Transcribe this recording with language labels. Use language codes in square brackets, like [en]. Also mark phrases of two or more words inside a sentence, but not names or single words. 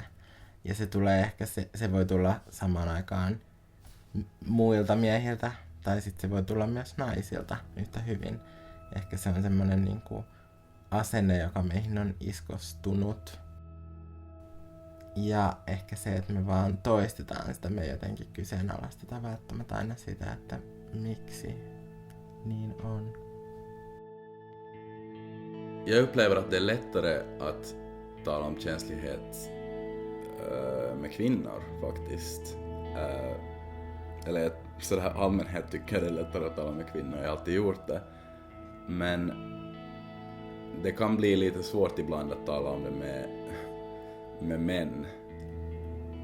[fi] Ja se tulee ehkä, se voi tulla samaan aikaan muilta miehiltä, tai sitten se voi tulla myös naisilta yhtä hyvin. Ehkä se on semmoinen niinku asenne, joka meihin on iskostunut. Ja ehkä se, että me vaan toistetaan sitä, me jotenkin kyseenalaistetaan välttämättä aina sitä, että miksi niin on. [sv] Jag upplever att det är lättare att tala om känslighet med kvinnor faktiskt. Eller sådär allmänhet tycker jag det är lättare att tala med kvinnor, jag har alltid gjort det. Men det kan bli lite svårt ibland att tala om det med män.